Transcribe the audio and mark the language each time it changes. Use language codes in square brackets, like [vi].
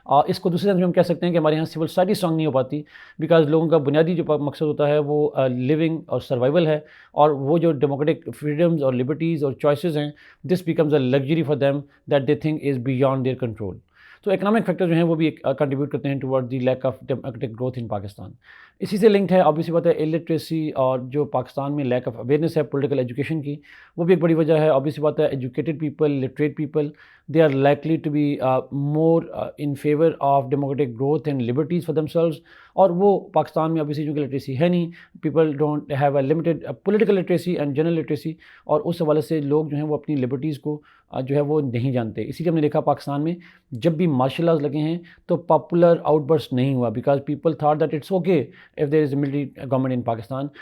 [ur] اس کو دوسرے میں ہم کہہ سکتے ہیں کہ ہمارے یہاں سول سوسائٹی اسٹرانگ نہیں ہو پاتی, بیکاز لوگوں کا بنیادی جو مقصد ہوتا ہے وہ لیونگ اور سروائیول ہے, اور وہ جو ڈیموکریٹک فریڈمز اور لبرٹیز اور چوائسیز ہیں, [en] This becomes a luxury for them that they think is beyond their control. [ur] تو اکنامک فیکٹر جو ہیں وہ بھی کنٹریبیوٹ کرتے ہیں [en] Toward the lack of democratic growth in Pakistan. [ur] اسی سے لنکڈ ہے آبویسلی بات ہے الٹریسی, اور جو پاکستان میں لیک آف اویئرنیس ہے پولیٹیکل ایجوکیشن کی, وہ بھی ایک بڑی وجہ ہے. [en] Obviously بات ہے educated people, literate people, they are likely to be more in favor of democratic growth and liberties for themselves. [ur] اور وہ پاکستان میں ابھی سے چونکہ لٹریسی ہے نہیں, [en] people don't have a limited political literacy and general literacy, [ur] اور اس حوالے سے لوگ جو ہیں وہ اپنی لبرٹیز کو جو ہے وہ نہیں جانتے. اسی لیے ہم نے دیکھا پاکستان میں جب بھی مارشل لاز لگے ہیں تو پاپولر آؤٹ برسٹ نہیں ہوا, [en] Because people thought that it's okay if there is a military government in Pakistan.